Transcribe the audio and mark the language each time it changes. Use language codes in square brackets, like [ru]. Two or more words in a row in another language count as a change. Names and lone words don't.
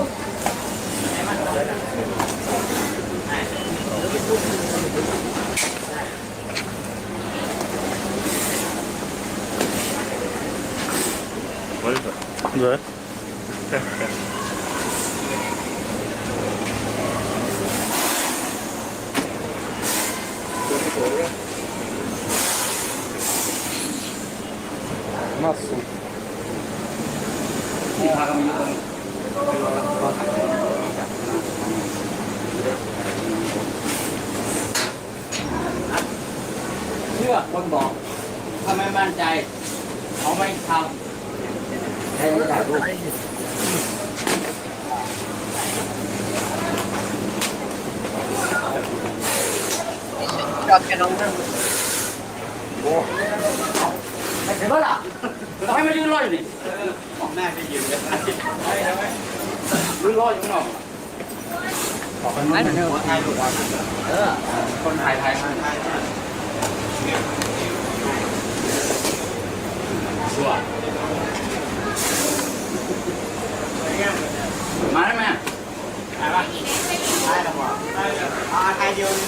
[ru] Да. Массу. [th] เชื่อคนบอกถ้าไม่มั่นใจเขาไม่ทำให้ถ่ายรูป [en] Chucking over. [th] เห็นปะล่ะทำไมไม่ยืนรออยู่นี่ของแม่ไปยืนเลยยืนรออยู่ข้างนอก [en] I don't know. [th] คนถ่ายชัวร์มาได้ไหมถ่ายปะถ่ายแล้วบอกถ่ายเดียว